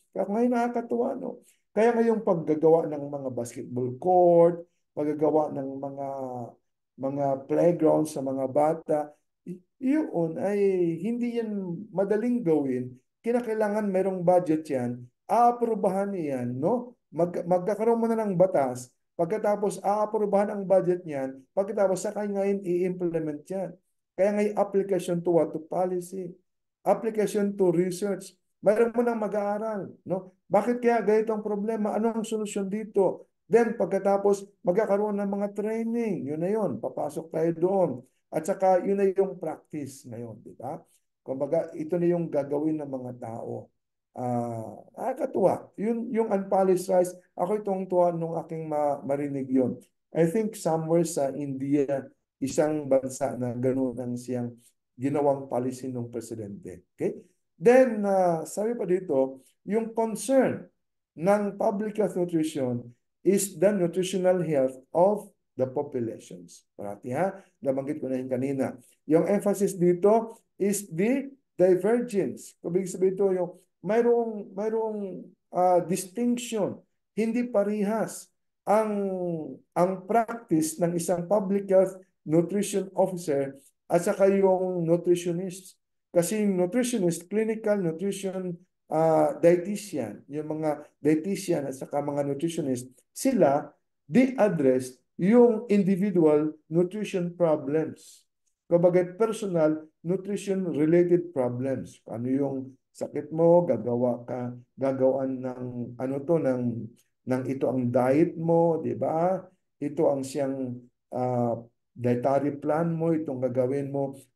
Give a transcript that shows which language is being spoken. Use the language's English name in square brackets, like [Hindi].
[Filipino] Kaya ngayon nakakatuwa, no? Kaya ngayong paggagawa ng mga basketball court, paggagawa ng mga playgrounds sa mga bata, yun ay hindi yan madaling gawin. Kinakailangan merong budget yan, aaprubahan yan, no? Magkakaroon mo na ng batas, pagkatapos aaprubahan ang budget niyan, pagkatapos saka ngayon i-implement yan. [English] Kaya ngay application to what? To policy. Application to research. [Filipino] Mayroon mo nang mag-aaral, no? Bakit kaya ganito ang problema? Ano ang solusyon dito? Then, pagkatapos, magkakaroon ng mga training. Yun na yun. Papasok tayo doon. At saka, yun na yung practice ngayon, di ba? Kumbaga, ito na yung gagawin ng mga tao. Nakakatuwa. Yung unpolished rice, ako itong tuwa nung aking marinig yun. [English] I think somewhere [Filipino] sa India, isang bansa na gano'n ang siyang ginawang policy ng presidente. Okay? [English] Then, [Filipino] sabi pa dito, [English] yung concern ng public health nutrition is the nutritional health of the populations. [Filipino] Parati ha, nabanggit ko na yung kanina. Yung emphasis dito [English] is the divergence. [Filipino] Ibig sabihin ito, yung mayroong distinction, hindi parihas ang practice ng isang public health nutrition officer at saka yung nutritionist. Kasi yung nutritionist, clinical nutrition dietitian, yung mga dietitian at saka mga nutritionist, sila, [English] they address [Filipino] yung individual nutrition problems. Kumbaga, personal nutrition-related problems. Ano yung sakit mo, gagawin ng ito ang diet mo, di ba? Ito ang siyang dietary plan mo, itong gagawin mo.